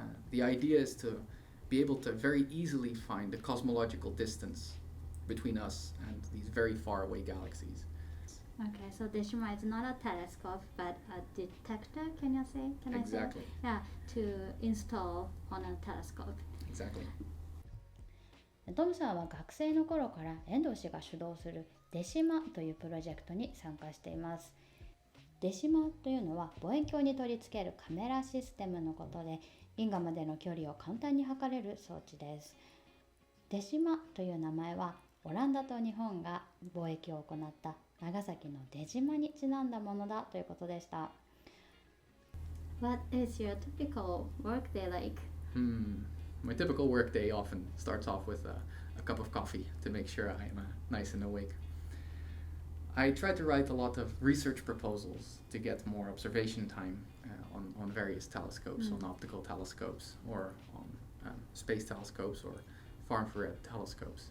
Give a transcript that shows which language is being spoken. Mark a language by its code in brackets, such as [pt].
[en] The idea is to be able to very easily find the cosmological distance between us and these very far away galaxies. Okay, so DESHIMA is not a telescope, but a detector, can I say? Exactly. Yeah, to install on a telescope. Exactly. [ja] トムさんは学生の頃から遠藤氏が主導するDESHIMAというプロジェクトに参加しています。 DESHIMAというのは望遠鏡に取り付けるカメラシステムのことで、銀河までの距離を簡単に測れる装置です。 DESHIMAという名前はオランダと日本が貿易を行った長崎の出島にちなんだものだということでした。 [en] What is your typical workday like? My typical workday often starts off with a cup of coffee to make sure I'm nice and awake. I try to write a lot of research proposals to get more observation time on various telescopes, on optical telescopes, or on space telescopes, or far infrared telescopes.